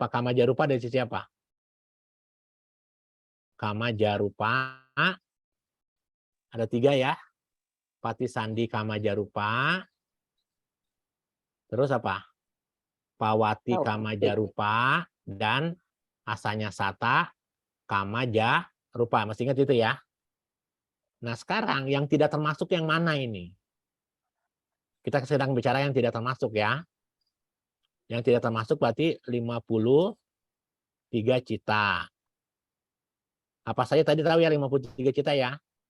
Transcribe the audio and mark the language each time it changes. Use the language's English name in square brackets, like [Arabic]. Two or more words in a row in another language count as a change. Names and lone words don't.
[Pali] Kama jarupa [Indonesian] dari sisi apa? [Pali] Kama jarupa [Indonesian] ada 3 ya. [Pali] Pati sandi kama jarupa. [Indonesian] Terus apa? [Pali] Pawati kama jarupa dan asanya sata kama jarupa. [Indonesian] Masih ingat itu ya? Nah, sekarang yang tidak termasuk yang mana ini? Kita sedang bicara yang tidak termasuk ya. Yang tidak termasuk berarti 53 cita. Apa saja tadi tahu ya 53 cita ya?